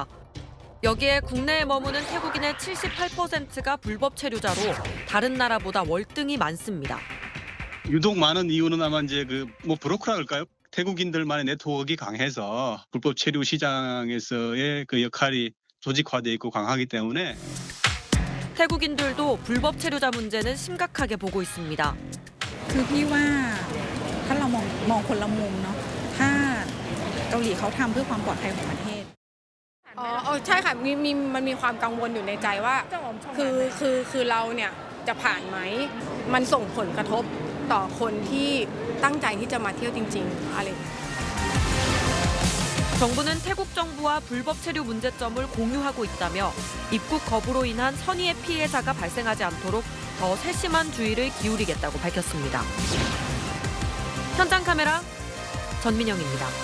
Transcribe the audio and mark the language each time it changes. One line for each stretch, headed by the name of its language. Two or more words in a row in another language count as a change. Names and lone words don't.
Korean: 여기에 국내에 머무는 태국인의 78%가 불법 체류자로 다른 나라보다 월등히 많습니다. 유독 많은 이유는 아마 이제 브로커라 할까요? 태국인들만의 네트워크가 강해서 불법 체류 시장에서의 그 역할이 조직화되어 있고 강하기 때문에 태국인들도 불법 체류자 문제는 심각하게 보고 있습니다.
Thai: คือพี่ว่าถ้าเรามองคนละมุมเนาะถ้าเกาหลีเขาทำเพื่อความปลอดภัยของประเทศ ใช่ค่ะมันมีความกังวลอยู่ในใจว่าคือเราเนี่ยจะผ่านไหมมันส่งผลกระทบต่อคนที่ตั้งใจที่จะมาเที่ยวจริงๆอะไร
Korean: 정부는 태국 정부와 불법 체류 문제점을 공유하고 있다며 입국 거부로 인한 선의의 피해자가 발생하지 않도록 더 세심한 주의를 기울이겠다고 밝혔습니다. 현장 카메라 전민영입니다.